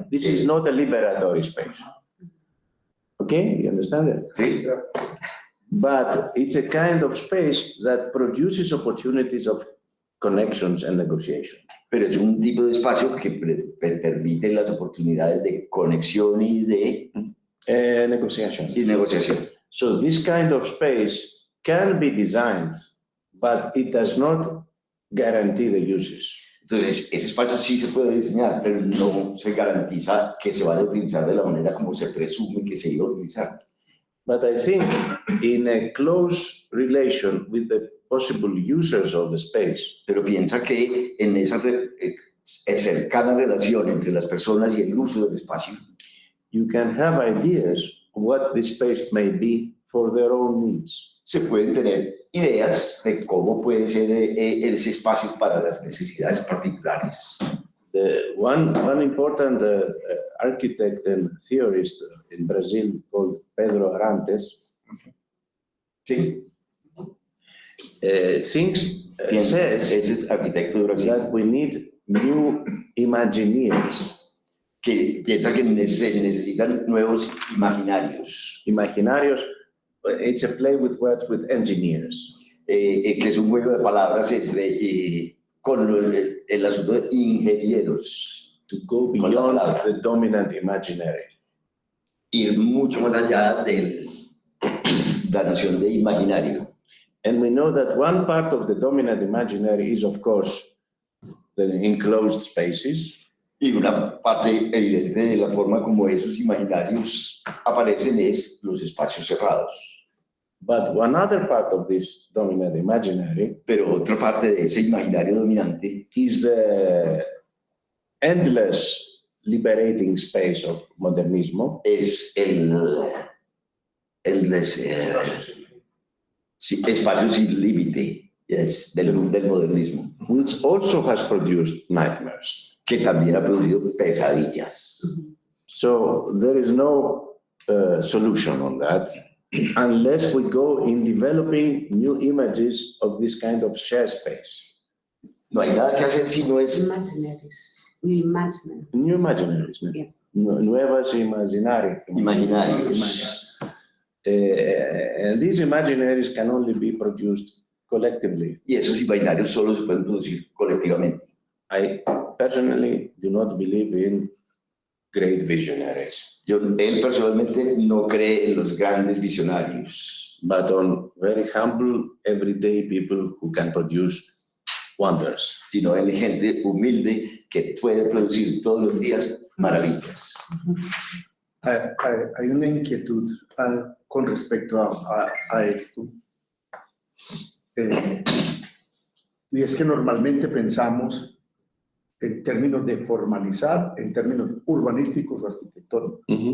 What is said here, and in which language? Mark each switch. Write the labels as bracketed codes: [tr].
[en] This is not a liberatory space. Okay, you understand it? [es] Sí. [en] but it's a kind of space that produces opportunities of connections and negotiation. [es] Pero es un tipo de espacio que permite las oportunidades de conexión y de [en] Negotiation. [es] negociación. [en] So this kind of space can be designed, but it does not guarantee the uses. [es] Entonces, ese espacio sí se puede diseñar, pero no se garantiza que se vaya a utilizar de la manera como se presume que se iba a utilizar. [en] But I think in a close relation with the possible users of the space, [es] Pero piensa que en esa cercana relación entre las personas y el uso del espacio, [en] you can have ideas of what this space may be for their own needs. [es] se pueden tener ideas de cómo puede ser ese espacio para las necesidades particulares. [en] One important architect and theorist in Brazil called Pedro Arantes [es] Sí, [en] thinks, [es] piensa, [en] says [es] ese arquitecto de Brasil, [en] that we need new Imagineers. [es] que piensa que se necesitan nuevos imaginarios, [en] Imaginarios, it's a play with words with engineers. [es] que es un juego de palabras entre, con el asunto de ingenieros, [en] To go [es] Con la [en] beyond [es] palabra. [en] the dominant imaginary. [es] ir mucho más allá de la noción de imaginario. [en] And we know that one part of the dominant imaginary is, of course, the enclosed spaces. [es] Y una parte evidente de la forma como esos imaginarios aparecen es los espacios cerrados. [en] But one other part of this dominant imaginary [es] Pero otra parte de ese imaginario dominante [en] is the endless liberating space of modernismo, [es] es espacio sin límite del modernismo, [en] which also has produced nightmares. [es] que también ha producido pesadillas. [en] So there is no solution on that unless we go in developing new images of this kind of shared space. [es] No hay nada que hacer si no es [en] Imaginaries. New imaginaries. New imaginaries, [es] ¿no? [en] Yeah. [es] Nuevas imaginarias. imaginarios. [en] And these imaginaries can only be produced collectively. [es] Y esos imaginarios solo se pueden producir colectivamente. [en] I personally do not believe in great visionaries, [es] Él personalmente no cree en los grandes visionarios, [en] but on very humble, everyday people who can produce wonders. [es] sino en gente humilde que puede producir todos los días maravillas. Hay una inquietud con respecto a esto. Y es que normalmente pensamos en términos de formalizar, en términos urbanísticos o arquitectónicos.